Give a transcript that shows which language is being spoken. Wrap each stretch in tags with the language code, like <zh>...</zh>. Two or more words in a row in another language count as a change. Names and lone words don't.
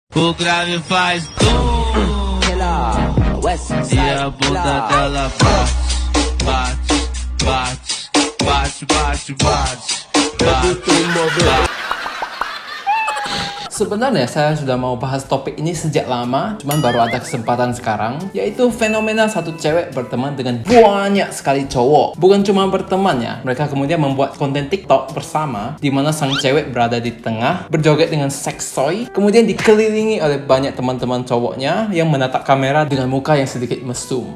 <pt>O grave faz e a bunda dela bate, bate, bate, bate, bate, bate.</pt> <id>Sebenarnya saya sudah mau bahas topik ini sejak lama, cuman baru ada kesempatan sekarang, yaitu fenomena satu cewek berteman dengan banyak sekali cowok. Bukan cuma berteman ya, mereka kemudian membuat konten TikTok bersama, di mana sang cewek berada di tengah, berjoget dengan</id> <en>sex toy,</en> <id>kemudian dikelilingi oleh banyak teman-teman cowoknya yang menatap kamera dengan muka yang sedikit mesum.</id>